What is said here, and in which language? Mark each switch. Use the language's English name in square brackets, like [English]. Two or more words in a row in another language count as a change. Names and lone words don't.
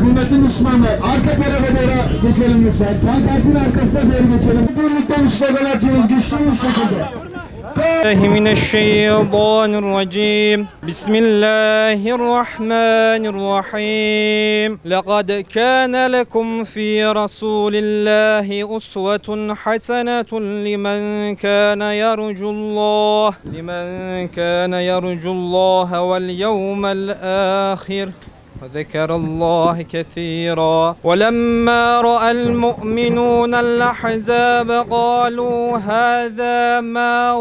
[Turkish] Haydi Müslümanlar, arka tarafa doğru geçelim lütfen. Pankartın arkasına doğru geçelim. Birlikte slogan atıyoruz güçlü bir şekilde. [Arabic] من الشيطان الرجيم بسم الله الرحمن الرحيم لقد كان لكم في رسول الله أسوة حسنة لمن كان يرجو الله واليوم الآخر وذكر الله كثيرا ولما رأى المؤمنون الأحزاب قالوا هذا ما